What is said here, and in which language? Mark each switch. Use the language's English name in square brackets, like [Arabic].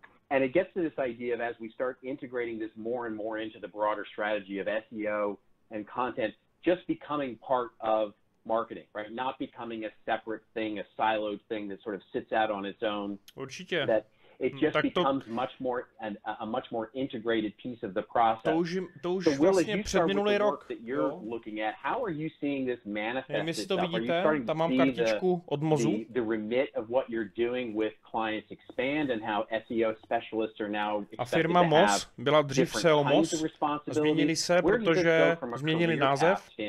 [English] And it gets to this idea of, as we start integrating this more and more into the broader strategy of SEO and content, just becoming part of marketing, right? Not becoming a separate thing, a siloed thing that sort of sits out on its own. [Czech] Určitě. [English] That it just becomes a much more integrated piece of the process. [Czech] To už vlastně předminulý rok. [English] How are you seeing this manifest? [Czech] Nevím, jestli to vidíte, tam mám kartičku od Mozu. [English] The remit of what you're doing with clients expand and how SEO specialists are now. [Czech] A firma Moz byla dřív SEO Moz. Změnili se, protože změnili název.